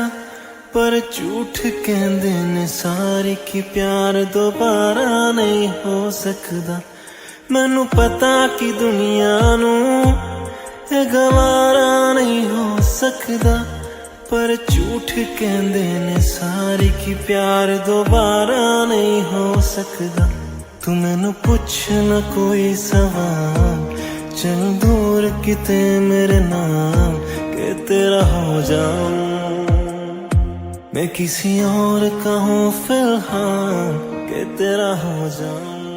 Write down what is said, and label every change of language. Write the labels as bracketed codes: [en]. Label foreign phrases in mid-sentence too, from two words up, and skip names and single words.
[pa] ਪਰ ਝੂਠ ਕਹਿੰਦੇ ਨੇ ਸਾਰੇ ਕਿ ਪਿਆਰ ਦੁਬਾਰਾ ਨਹੀਂ ਹੋ ਸਕਦਾ। ਮੈਨੂੰ ਪਤਾ ਕਿ ਦੁਨੀਆ ਨੂੰ ਇਹ ਗਵਾਰਾ ਨਹੀਂ ਹੋ ਸਕਦਾ। ਪਰ ਝੂਠ ਕਹਿੰਦੇ ਨੇ ਸਾਰੇ ਕਿ ਪਿਆਰ ਦੁਬਾਰਾ ਨਹੀਂ ਹੋ ਸਕਦਾ। ਤੂੰ ਮੈਨੂੰ ਪੁੱਛ ਨਾ ਕੋਈ ਸਵਾਲ। ਚੱਲ ਦੂਰ ਕਿਤੇ ਮੇਰੇ ਨਾਮ ਕੇ ਤੇਰਾ ਹੋ ਜਾਊਂ। [hi] मैं किसी और का हूँ फिलहाल के तेरा हो जाऊं।